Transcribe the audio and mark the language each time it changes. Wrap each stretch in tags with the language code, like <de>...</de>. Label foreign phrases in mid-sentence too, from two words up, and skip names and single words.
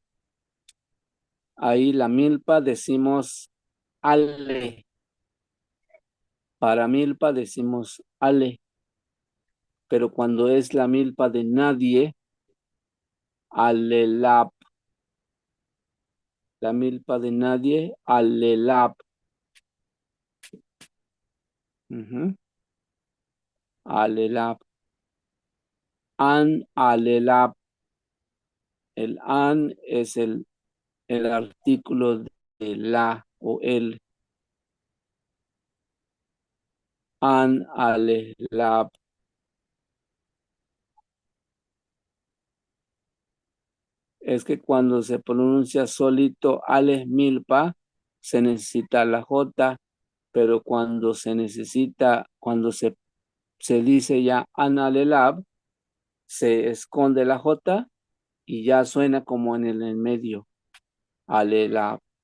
<es>Ahí la milpa decimos ale. Para milpa decimos ale. Pero cuando es la milpa de nadie, alelap. La milpa de nadie, alelap. Alelap.</es> <hus>An, alelap.</hus> <es>El an es el artículo de la o el.</es> <hus>An, alelap.</hus> <es>Es que cuando se pronuncia solito ale milpa, se necesita la J, pero cuando se necesita, cuando se dice ya analelab, se esconde la J y ya suena como en el medio, alelab.</es>